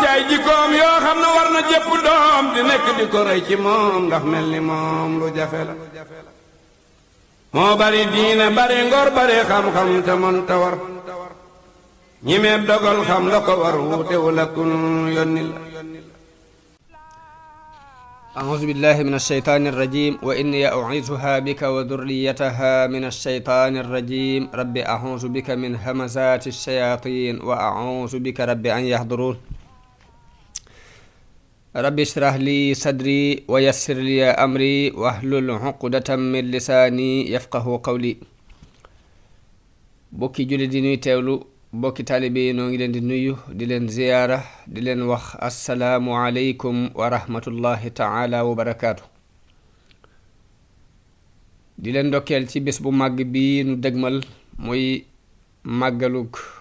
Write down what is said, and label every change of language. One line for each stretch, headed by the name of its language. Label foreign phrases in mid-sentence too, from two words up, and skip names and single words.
Wolof: jikkoom yoo xam ne war na jëpp doom di nekk di ko roy ci moom ndax mel ni moom lu jafe la moo bari diine bari ngor bari xam-xam te mën ta war ñi meeb dogal xam la ko war wuute wala kun yónni la
Arabic: أعوذ بالله من الشيطان الرجيم وإني أعيذها بك وذريتها من الشيطان الرجيم رب أعوذ بك من همزات الشياطين وأعوذ بك رب أن يحضرون رب اشرح لي صدري ويسر لي أمري واحلل عقدة من لساني يفقه قولي
Wolof: bokki julli di nuy teewlu bokki taalibe yi noo ngi leen di nuyu di leen ziyaara di leen wax
Arabic: السلام عليكم ورحمة الله تعالى وبركاته
Wolof: di leen ndokkeel ci bés bu màgg bi nu dëgmal muy màggalug